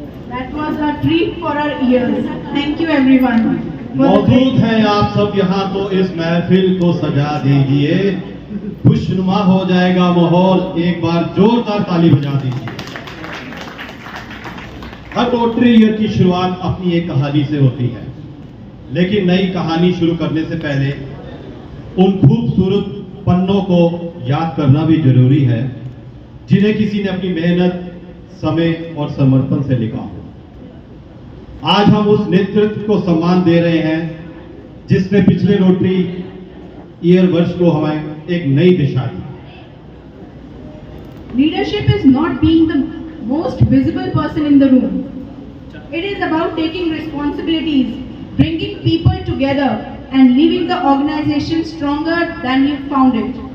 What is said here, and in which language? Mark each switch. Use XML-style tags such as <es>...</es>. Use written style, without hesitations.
<en>That was a treat for our ears. Thank you everyone.</en> <hi>मौजूद हैं आप सब यहाँ, तो इस महफिल को सजा दीजिए, खुशनुमा हो जाएगा माहौल। एक बार जोरदार ताली बजा दीजिए। हर रोटरी ईयर की शुरुआत अपनी एक कहानी से होती है, लेकिन नई कहानी शुरू करने से पहले उन खूबसूरत पन्नों को याद करना भी जरूरी है जिन्हें किसी ने अपनी मेहनत, समय और समर्पण से लिखा हो। आज हम उस नेतृत्व को सम्मान दे रहे हैं जिसने पिछले रोटरी ईयर वर्ष को हमें एक नई दिशा दी।</hi> <en>Leadership is not being the most visible person in the room. It is about taking responsibilities, bringing people together, and leaving the organization stronger than you found it.</en>